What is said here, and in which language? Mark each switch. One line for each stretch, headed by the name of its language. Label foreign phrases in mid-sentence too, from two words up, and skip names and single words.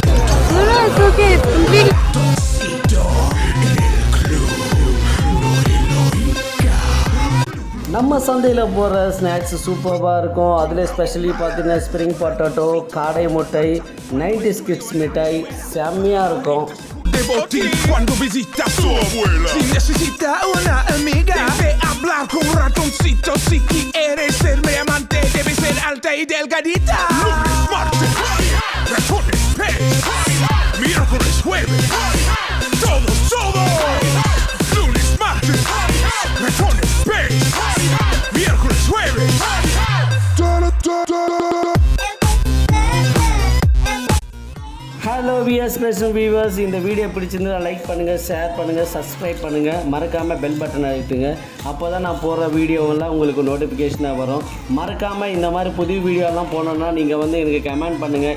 Tamil: நம்ம சந்தையில் போகிற ஸ்நாக்ஸ் சூப்பராக இருக்கும். அதில் ஸ்பெஷலி பார்த்தீங்கன்னா
English: spring potato,
Tamil: காடை முட்டை, 90s கிட்ஸ் மிட்டாய் செம்மையாக இருக்கும்.
Spanish: De botín cuando visita a su abuela. Si necesita una amiga, debe hablar con un ratoncito. Si quieres ser mi amante, debe ser alta y delgadita. Lunes, martes, ratones, pez. Miércoles, jueves, todo. Lunes, martes, ratones, pez. Miércoles, jueves.
Tamil: ஹலோ விஎஸ் பேசும் வியூவர்ஸ், இந்த வீடியோ பிடிச்சிருந்தா லைக் பண்ணுங்கள், ஷேர் பண்ணுங்கள், சப்ஸ்கிரைப் பண்ணுங்கள், மறக்காமல்
English: bell button
Tamil: அழுத்துங்க. அப்போ தான் நான் போடுற வீடியோவெல்லாம் உங்களுக்கு நோட்டிஃபிகேஷனாக வரும். மறக்காமல் இந்த மாதிரி புது வீடியோலாம் போனோன்னா நீங்கள் வந்து எனக்கு கமெண்ட் பண்ணுங்கள்.